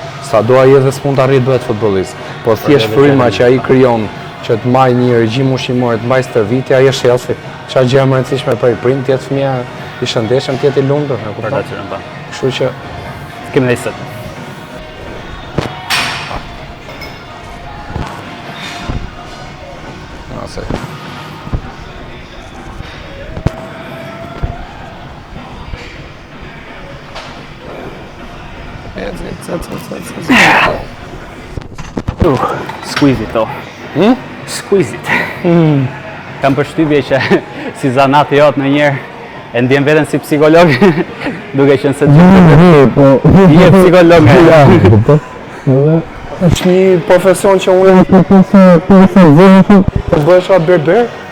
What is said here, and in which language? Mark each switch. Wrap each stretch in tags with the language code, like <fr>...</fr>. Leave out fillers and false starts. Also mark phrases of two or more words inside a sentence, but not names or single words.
<sq>Sa do ai edhe s'mund të arrit bëhet futbollist, po thjesht fryma që ai krijon që të mbaj një regjim ushqimor, të mbaj stërvitje, ajo është healthy. Çfarë gjë më e rëndësishme për i prind, të jetë fëmia i shëndetshëm, të jetë i lumtur, e kupton? Kështu që kemi dhe sot. Nëse.</sq> <en>Squeeze it, Squeeze it.</en> <sq>Kam përshtypje që si zanati jot në njerë e ndjen veten si psikolog, duke qenë se je psikolog. Është një profesion që unë po bëhesh berber.</sq>